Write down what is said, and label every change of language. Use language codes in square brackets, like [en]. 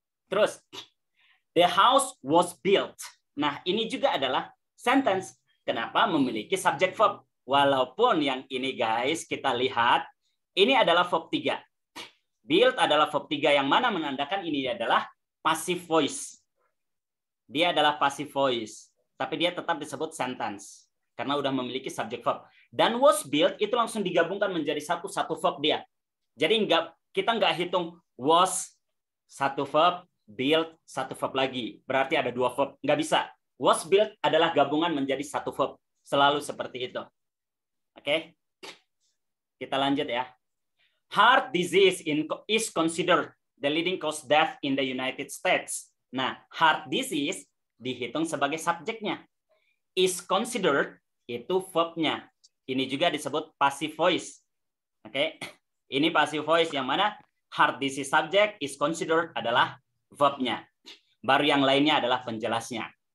[id] Terus, [en] the house was built. [id] Nah, ini juga adalah sentence. Kenapa? Memiliki subjek verb. Walaupun yang ini guys, kita lihat, ini adalah verb 3. Built adalah verb 3 yang mana menandakan ini adalah passive voice. Dia adalah passive voice. Tapi dia tetap disebut sentence. Karena udah memiliki subjek verb. Dan was built itu langsung digabungkan menjadi satu verb dia. Jadi kita nggak hitung was, satu verb, built, satu verb lagi. Berarti ada 2 verb. Nggak bisa. Was built adalah gabungan menjadi satu verb. Selalu seperti itu. Oke? Kita lanjut ya. [en] Heart disease is considered the leading cause death in the United States. [id] Nah, heart disease dihitung sebagai subjeknya. Is considered itu verbnya. Ini juga disebut passive voice. Oke? Ini passive voice yang mana heart disease subject, is considered adalah verbnya. Baru yang lainnya adalah penjelasnya.